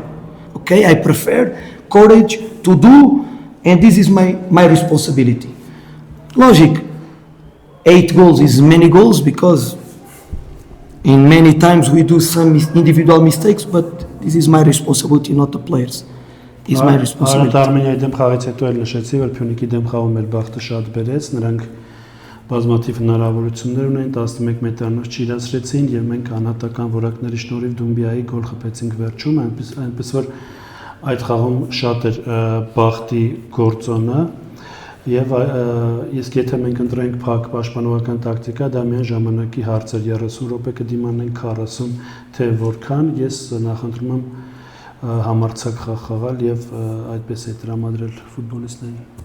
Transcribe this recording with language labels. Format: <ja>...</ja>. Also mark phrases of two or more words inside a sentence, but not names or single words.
<en>Okay, I prefer courage to do, and this is my responsibility. Logic, 8 goals is many goals because in many times we do some individual mistakes, but this is my responsibility, not the players. It's my responsibility.</en> <hy>Արմենիայի դեմ խաղից հետո էլ նշեցի, որ Փյունիկի դեմ խաղում մեր բախտը շատ բերեց, նրանք բազմաթիվ հնարավորություններ ունեն, 11 մետրանոց չիրացրեցին եւ մենք անհատական որակների շնորհիվ Դումբիայի գոլ խփեցինք վերջում, այնպես որ այդ խաղում շատ էր բախտի գործոնը եւ իսկ եթե մենք ընտրենք փակ պաշտպանողական տակտիկա, դա միայն ժամանակի հարց էր, 30 րոպե կդիմանենք 40, թե որքան ես նախընտրում եմ համարձակ խաղ խաղալ եւ այդպես է տրամադրել ֆուտբոլիստներին։</hy>